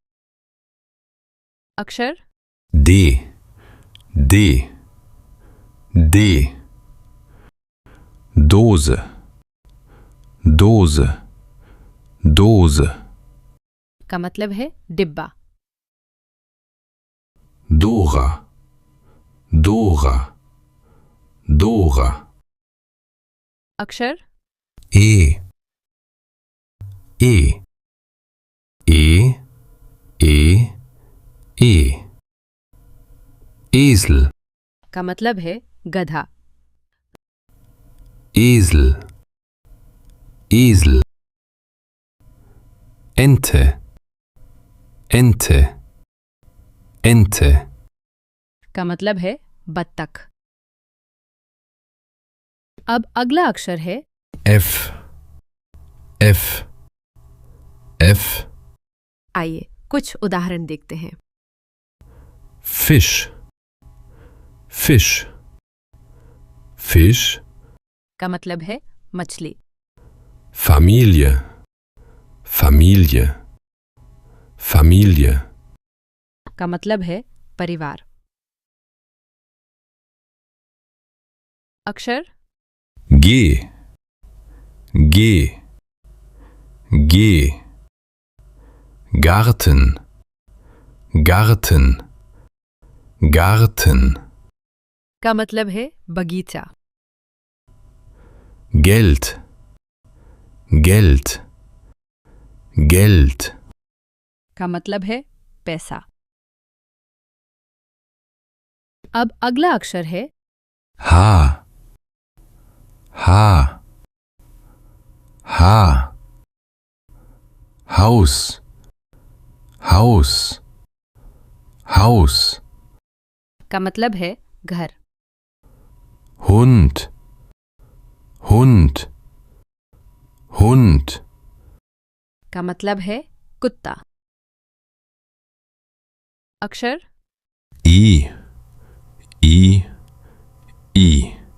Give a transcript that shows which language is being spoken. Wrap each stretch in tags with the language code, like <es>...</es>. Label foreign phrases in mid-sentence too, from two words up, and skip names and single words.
<hi>अक्षर</hi> <de>D. D. D. Dose. Dose. Dose.</de> <hi>का मतलब है डिब्बा।</hi> <de>Dora. Dora. Dora.</de> <hi>अक्षर</hi> <de>E. E. E. E. E. Esel.</de> <hi>का मतलब है गधा।</hi> <de>Esel. Esel. Ente. Ente. Ente.</de> <hi>का मतलब है बत्तख। अब अगला अक्षर है</hi> <de>F. F. F.</de> <hi>आइए कुछ उदाहरण देखते हैं।</hi> <de>Fisch. Fisch. Fisch.</de> <hi>का मतलब है मछली।</hi> <de>Familie. Familie. Familie.</de> <hi>का मतलब है परिवार। अक्षर</hi> <de>G. G. G. Garten. Garten. Garten.</de> <hi>का मतलब है बगीचा।</hi> <de>Geld. Geld. Geld.</de> <hi>का मतलब है पैसा। अब अगला अक्षर है</hi> <de>H. H. H. H. Haus, Haus, Haus.</de> <hi>का मतलब है घर।</hi> <de>Hund, Hund, Hund.</de> <hi>का मतलब है कुत्ता। अक्षर</hi> <de>I, I, I.</de>